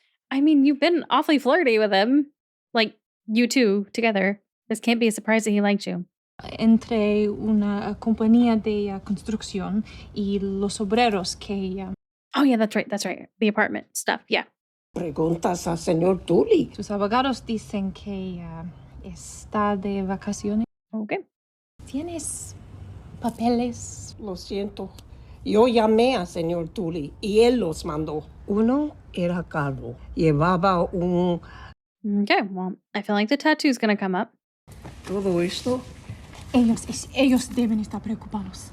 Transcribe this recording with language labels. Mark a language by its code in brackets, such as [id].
[en] I mean, you've been awfully flirty with him. Like, you two together. This can't be a surprise that he liked you. [es] Entre una compañía de construcción y los obreros que... [en] Oh, yeah, that's right. The apartment stuff, yeah. [es] Preguntas a Señor Tully. Sus abogados dicen que está de vacaciones. [en] Okay. [es] ¿Tienes papeles? Lo siento. Yo llamé a Señor Tully y él los mandó. Uno era calvo. Llevaba un... [en] Okay, well, I feel like the tattoo's gonna come up. [es] Todo esto. Ellos deben estar preocupados.